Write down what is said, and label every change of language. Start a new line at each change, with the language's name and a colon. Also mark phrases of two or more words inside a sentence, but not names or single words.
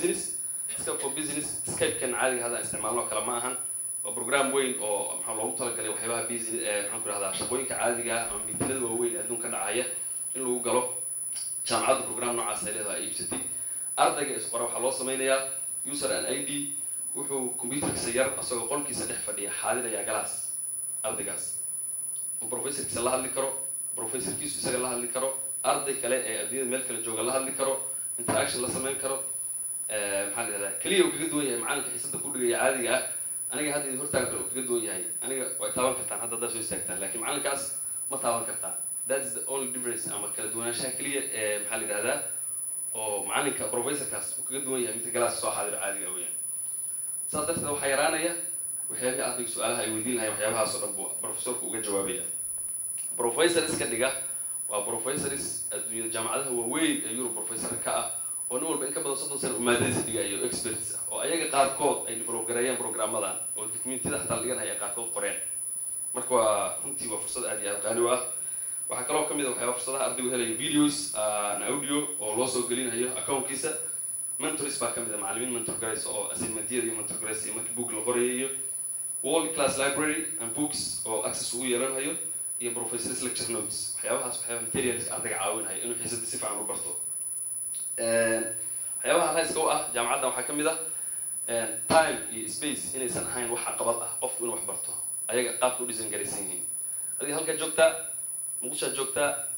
English: for business
Somali: Skype-kan caadiga hadda isticmaalno kale ma ahan waa program weyn oo maxaa loogu talagalay waxyaabaha business maxaan ku rahdaa shaqooyinka caadiga ah ama miitinada waaweyn adduunka dhacaya in lagu galo jaamacadda program noocaas ay leedahay ay iibsatay ardayga isqora waxaa loo sameynayaa
English: user and ID
Somali: wuxuu computerkiisa yar asagoo qolkiisa dhex fadhiya xaadiraya galaas ardaygaas uu professorkiisa la hadli karo professorkiisu isaga la hadli karo arday kale ee adduunyada meel kale jooga la hadli karo interaction la sameyn karo maxaa la yidhahdaa keliya uu kaga duwan yahay macalinka xiisada ku dhigaya caadiga ah aniga hadda idin hortaagan kale uu kaga duwan yahay aniga way taaban kartaan hadda haddaad soo istaagtaan laakiin macalinkaas ma taaban kartaan
English: that's the only difference
Somali: ama kala duwanaanshaha keliya ee maxaa la yidhahdaa oo macalinka professorkaas uu kaga duwan yahay midka galaaska soo xaadiro caadiga weeyaan saas darteed waxaa yaraanaya waxyaabihii ardayga su-aalaha ay weydiin lahayn waxyaabahaas oo dhan buu professorku uga jawaabaya professor iska dhiga waa professors adduunyada jaamacadaha waaweyn ee Europe professor ka ah oo nin walba in ka badan 30 sano maadadiisa dhigayo experts ah oo ayaga qaarkood ay develop gareeyeen programadan oo documentiyada xataa la dhiganayo qaarkood qoreen marka waa runtii waa fursad aad iyo aad qaali u ah waxaa kaloo kamid ah waxyaaba fursadaha ardaygu helayo
English: videos and audio
Somali: oo loo soo gelinayo accountkiisa mentors baa kamid ah macallimiin mentor gareys oo assignmentiyada iyo mentor gareys iyo markii book la qorayo
English: world class library and books
Somali: oo access ugu yeelanayo iyo
English: professors lecture notes
Somali: waxyaabahaas waxyaaba materials ardayga caawinaya inuu xiisada si fiican u barto waxyaabaha halhayska u ah jaamacadda waxaa kamid ah time iyo space inaysan ahayn wax caqabad ah qofku inuu wax barto ayaga qaabka u design garaysan yihiin adiga halkaa joogtaa muqdishoad joogtaa